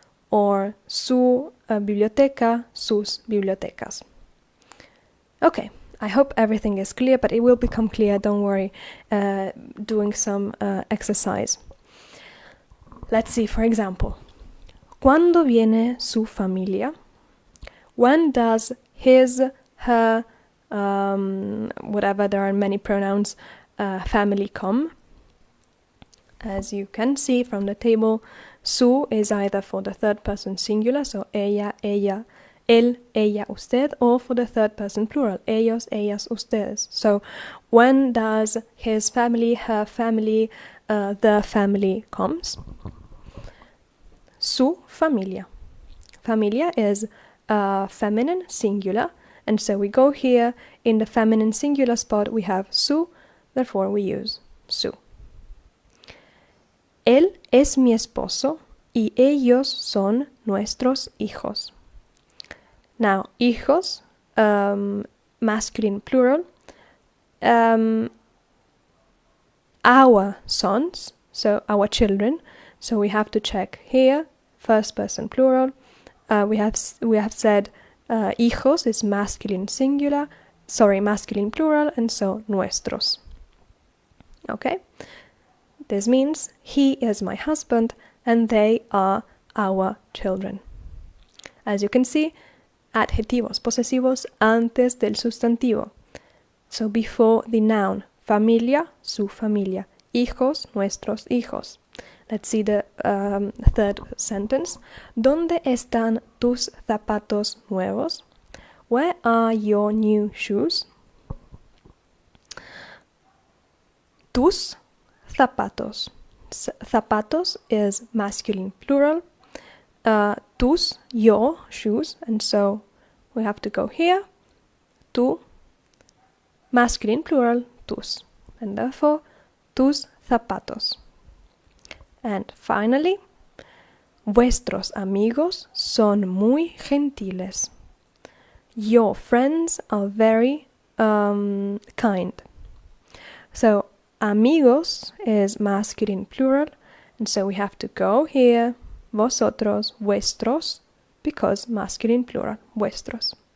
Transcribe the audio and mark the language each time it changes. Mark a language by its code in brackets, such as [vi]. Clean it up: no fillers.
[es] Or su biblioteca, sus bibliotecas. [en] Okay, I hope everything is clear, but it will become clear, don't worry, doing some exercise. Let's see, for example, [es] ¿cuándo viene su familia? [en] When does his, her, whatever, there are many pronouns, family come? As you can see from the table, su is either for the third person singular, so ella, ella, él, ella, usted, or for the third person plural, ellos, ellas, ustedes. So, when does his family, her family, the family comes? [es] Su familia. [en] Familia is feminine singular, and so we go here in the feminine singular spot, we have su, therefore we use su. [es] Él es mi esposo y ellos son nuestros hijos. [en] Now, hijos, masculine plural, our sons, so our children. So we have to check here, first person plural. We have said hijos is masculine singular, masculine plural, and so nuestros. Okay? This means he is my husband and they are our children. As you can see, [es] adjetivos posesivos antes del sustantivo. [en] So before the noun, familia, su familia. [es] hijos, nuestros hijos. [en] Let's see the third sentence. [es] ¿Dónde están tus zapatos nuevos? [en] Where are your new shoes? [es] Tus zapatos. [en] Zapatos is masculine plural. Tus, your shoes. And so we have to go here. Tu, masculine plural, tus. And therefore, [es] tus zapatos. [en] And finally, [es] vuestros amigos son muy gentiles. [en] Your friends are very kind. So, amigos is masculine plural, and so we have to go here, vosotros, vuestros, because masculine plural, vuestros.